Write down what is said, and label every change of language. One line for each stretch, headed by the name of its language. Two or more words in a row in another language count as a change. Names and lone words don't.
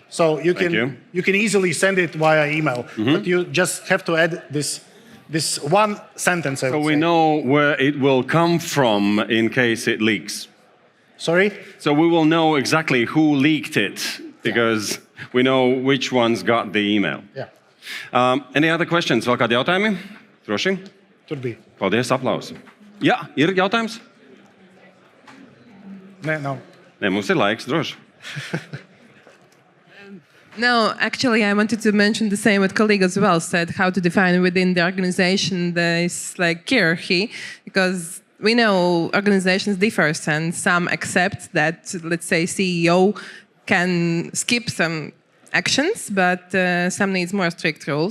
English: So you can easily send it via email, but you just have to add this one sentence. So we know where it will come from in case it leaks. Sorry? So we will know exactly who leaked it because we know which ones got the email. Yeah. Any other questions?
Latvian: Vēl kādi jautājumi? Droši? Tur bija. Paldies, aplausi. Jā, ir jautājums? No. Nē, mums ir laiks, droši.
English: No, actually, I wanted to mention the same what colleague as well said, how to define within the organization this like hierarchy, because we know organizations differ and some accept that, let's say, CEO can skip some actions, but some needs more strict rules.